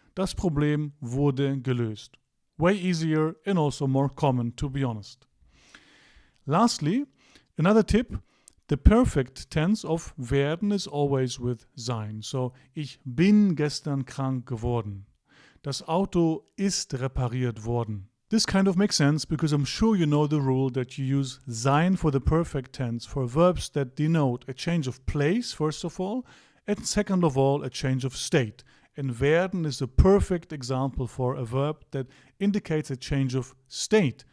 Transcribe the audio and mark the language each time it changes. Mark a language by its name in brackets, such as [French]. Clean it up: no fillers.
[German] Das Problem wurde gelöst. [English] Way easier and also more common, to be honest. Lastly, another tip. The perfect tense of werden is always with sein. [German] So, ich bin gestern krank geworden. Das Auto ist repariert worden. [English] This kind of makes sense because I'm sure you know the rule that you use sein for the perfect tense for verbs that denote a change of place, first of all, and second of all, a change of state. And werden is a perfect example for a verb that indicates a change of state.